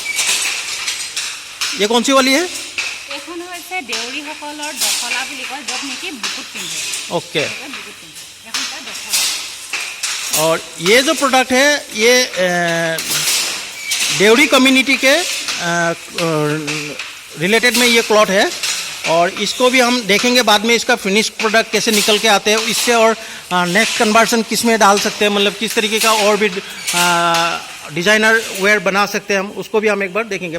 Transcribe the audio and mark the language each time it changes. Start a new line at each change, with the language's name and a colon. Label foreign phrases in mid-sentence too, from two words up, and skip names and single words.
Hindi: ये कौन सी वाली है?
Assamese: এখন হৈছে দেউৰীসকলৰ দখলা বুলি কয়, য'ত নেকি বুকুত পিন্ধে।
Hindi: ओके।
Assamese: বুকুত পিন্ধে, এখন তাৰ দখলা।
Hindi: और ये जो प्रोडक्ट है ये देवरी कम्युनिटी के रिलेटेड में ये क्लॉथ है, और इसको भी हम देखेंगे बाद में इसका
English: finish product
Hindi: कैसे निकल के आते हैं इससे, और
English: next conversion
Hindi: किस में डाल सकते हैं, मतलब किस तरीके का और भी
English: designer wear
Hindi: बना सकते हैं हम, उसको भी हम एक बार देखेंगे।